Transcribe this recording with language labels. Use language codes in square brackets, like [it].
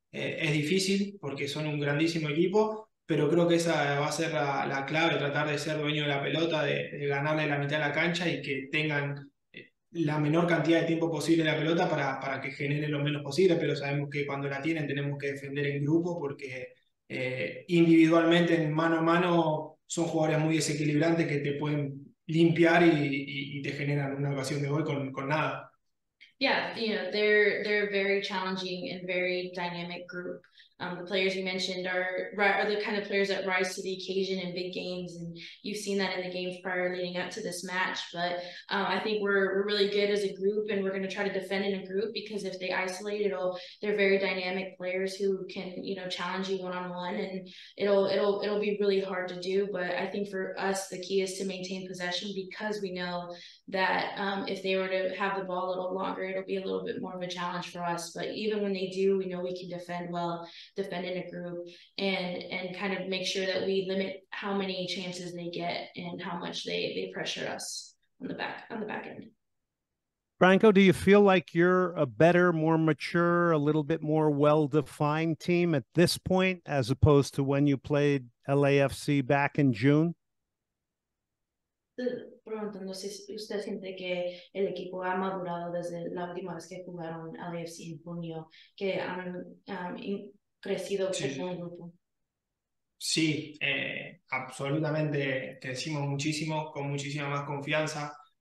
[es] Es difícil porque son un grandísimo equipo, pero creo que esa va a ser la clave, tratar de ser dueño de la pelota, de ganarle la mitad de la cancha y que tengan la menor cantidad de tiempo posible la pelota para que generen lo menos posible, pero sabemos que cuando la tienen tenemos que defender en grupo porque individualmente, en mano a mano, son jugadores muy desequilibrantes que te pueden limpiar y te generan una ocasión de gol con nada. [en] Yeah, you know, they're a very challenging and very dynamic group. The players you mentioned are the kind of players that rise to the occasion in big games, and you've seen that in the games prior leading up to this match. But I think we're really good as a group, and we're going to try to defend in a group, because if they isolate, they're very dynamic players who can, you know, challenge you one-on-one, and it'll be really hard to do. But I think for us, the key is to maintain possession, because we know that if they were to have the ball a little longer, it'll be a little bit more of a challenge for us. But even when they do, we know we can defend well, defend in a group, and kind of make sure that we limit how many chances they get and how much they pressure us on the back end. Franco, do you feel like you're a better, more mature, a little bit more well-defined team at this point, as opposed to when you played LAFC back in June? [es] Pronto, no sé si usted siente que el equipo ha madurado desde la última vez que jugaron LAFC en junio, que han crecido como un grupo. Sí, absolutamente crecimos muchísimo, con muchísima más confianza.